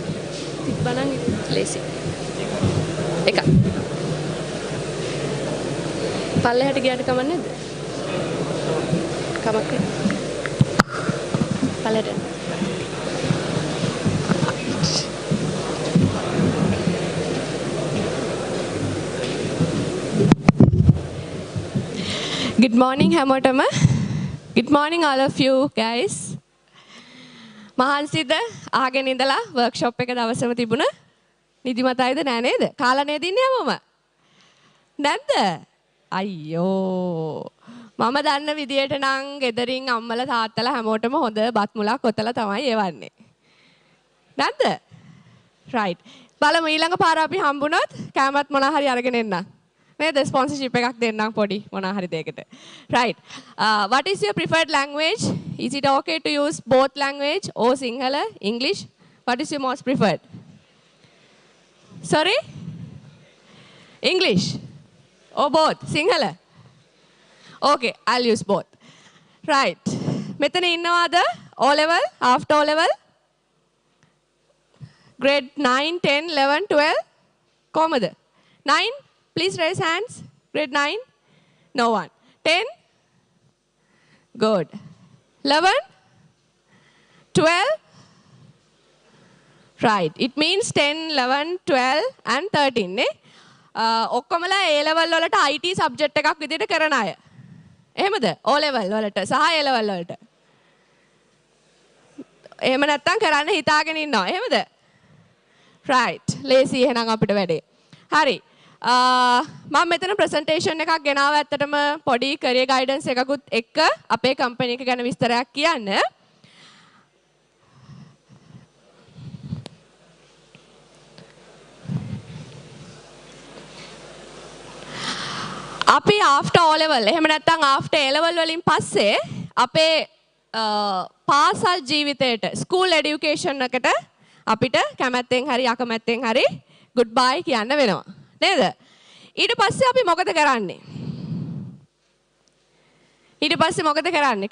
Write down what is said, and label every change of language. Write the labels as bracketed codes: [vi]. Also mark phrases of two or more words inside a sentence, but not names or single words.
[si] තිබ්බනම් ලේසි. එක. පල්ලෙහාට ගියාට කමක් නැද්ද? කමක් නැහැ. පල්ලෙහාට. [en] Good morning [si] හැමෝටම. [en] Good morning all of you guys. [si] මහන්සිද අහගෙන ඉඳලා වර්ක්ෂොප් එක දවසම තිබුණ නිදිමතයිද නෑ නේද? කාලා නේද ඉන්නේ හැමෝම? නැද්ද? අයියෝ. මම දන්න විදියට නම් ගෙදරින් අම්මලා තාත්තලා හැමෝටම හොඳ බත් මුලක් ඔතලා තමයි එවන්නේ. නැද්ද? right. බලමු ඊළඟ පාර අපි හම්බුනොත් කැමත් මොනා හරි අරගෙන එන්න. නේද? ස්පොන්සර්ෂිප් එකක් දෙන්නම් පොඩි මොනා හරි දෙයකට. right. [en] What is your preferred language? Is it okay to use both language or Sinhala, English? What is your most preferred? Sorry? English or both? Sinhala? Okay, I'll use both. Right. [si] මෙතන ඉන්නවාද [en] O level, after O level? Grade 9, 10, 11, 12? කොහමද? 9? Please raise hands. Grade 9? No one. 10? Good. 11? 12? Right. It means 10, 11, 12 and 13. Ne? [si] ඔක්කොමලා [en] A level [si] වලට [en] IT subject [si] එකක් විදිහට කරන අය. එහෙමද? [en] O level [si] වලට සහ [en] A level [si] වලට. එහෙම නැත්තම් කරන්න හිතාගෙන ඉන්නවා. එහෙමද? Right. ලේසි එහෙනම් අපිට වැඩේ. හරි. මම මෙතන ප්‍රසන්ටේෂන් එකක් ගෙනාව ඇත්තටම පොඩි [en] career guidance [si] එකකුත් එක්ක අපේ කම්පැනි එක ගැන විස්තරයක් කියන්න. අපි [en] after O level [si] එහෙම නැත්නම් [en] after A level [si] වලින් පස්සේ අපේ පාසල් ජීවිතයට [en] school education [si] එකට අපිට කැමැත්තෙන් හරි අකමැත්තෙන් හරි [en] good bye [si] කියන්න වෙනවා. නේද? ඊට පස්සේ අපි මොකද කරන්නේ? ඊට පස්සේ මොකද කරන්නේ?